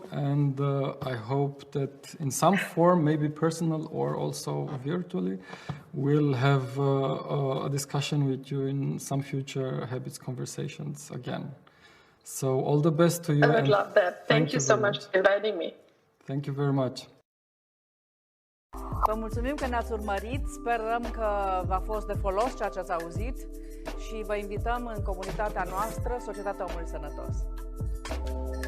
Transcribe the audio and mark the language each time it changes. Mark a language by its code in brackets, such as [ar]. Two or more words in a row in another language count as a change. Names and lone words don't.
[en] And I hope that in some form, maybe personal or also virtually, we'll have a discussion with you in some future habits conversations again. So all the best to you. I would love that. Thank you so much for inviting me. Thank you very much. [ro] Vă mulțumim că ne-ați urmărit, sperăm că v-a fost de folos ceea ce ați auzit și vă invităm în comunitatea noastră, Societatea Omului Sănătos.